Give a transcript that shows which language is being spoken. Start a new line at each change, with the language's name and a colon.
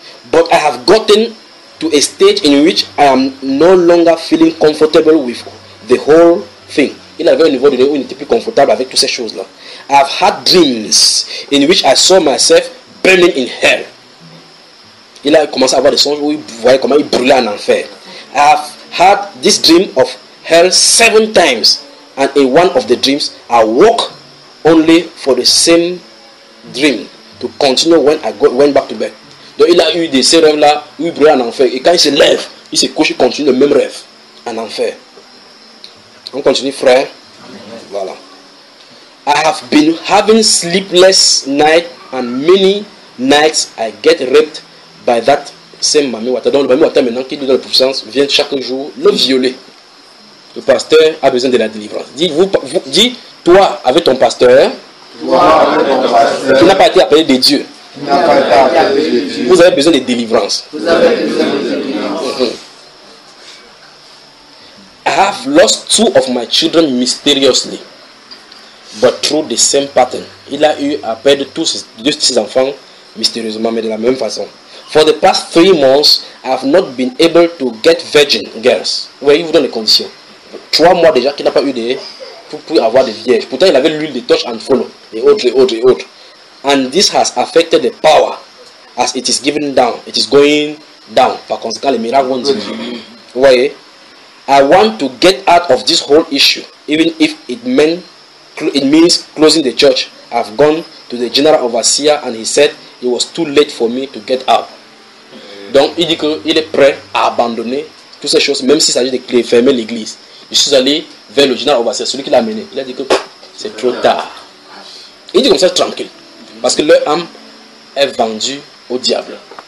English: But I have gotten to a stage in which I am no longer feeling comfortable with the whole thing.
French: Il avait un niveau de où il n'était plus confortable avec toutes ces choses-là.
English: I have had dreams in which I saw myself burning in hell.
French: Il a commencé à avoir des songes où il voyait comment il brûlait en enfer.
English: I have had this dream of hell 7 times. And in one of the dreams, I woke only for the same dream to continue when I went back to bed.
French: Donc il a eu des ces rêves-là où il brûlait en enfer. Et quand il se lève, il se couche, il continue le même rêve en enfer. On continue, frère. Voilà.
English: I have been having sleepless night and many nights I get raped by that same Mami Wata.
French: Donc le Mami Wata maintenant qui lui donne la puissance vient chaque jour le violer. Le pasteur a besoin de la délivrance. Dis toi avec ton pasteur. Toi avec ton pasteur. Qui n'a pas été appelé de Dieu. Vous avez besoin de délivrance. Vous avez besoin de délivrance.
English: I have lost 2 of my children mysteriously. But through the same pattern.
French: Il a eu à perdre tous ses deux de ses enfants mystérieusement, mais de la même façon.
English: For the past 3 months, I have not been able to get virgin girls.
French: Oui, il vous donne les conditions. 3 mois déjà qu'il n'a pas eu de pour avoir des vierges. Pourtant, il avait l'huile de torche
English: and follow.
French: Et autres, et autres, et autres.
English: And this has affected the power as it is given down. It is going down.
French: Par conséquent, les miracles vont diminuer. Vous voyez?
English: I want to get out of this whole issue, even if it means closing the church. I've gone to the general overseer and he said it was too late for me to get out.
French: Donc, il dit qu'il est prêt à abandonner toutes ces choses, même s'il s'agit de fermer l'église. Je suis allé vers le général overseer, celui qui l'a amené. Il a dit que c'est trop tard. Il dit comme ça, tranquille. Parce que leur âme est vendue au diable.